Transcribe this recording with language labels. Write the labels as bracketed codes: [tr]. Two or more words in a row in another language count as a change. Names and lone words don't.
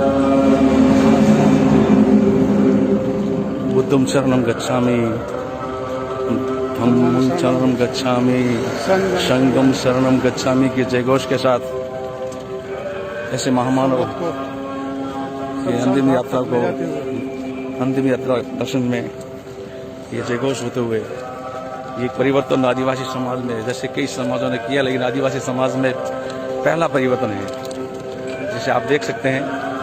[pi] बुद्धम शरणम गच्छामि, धम्मं शरणं गच्छामि, संघं शरणं गच्छामि [hi] के जयघोष के साथ ऐसे महामानव की अंतिम यात्रा दर्शन में ये जयघोष होते हुए ये परिवर्तन आदिवासी समाज में, जैसे कई समाजों ने किया, लेकिन आदिवासी समाज में पहला परिवर्तन है, जैसे आप देख सकते हैं।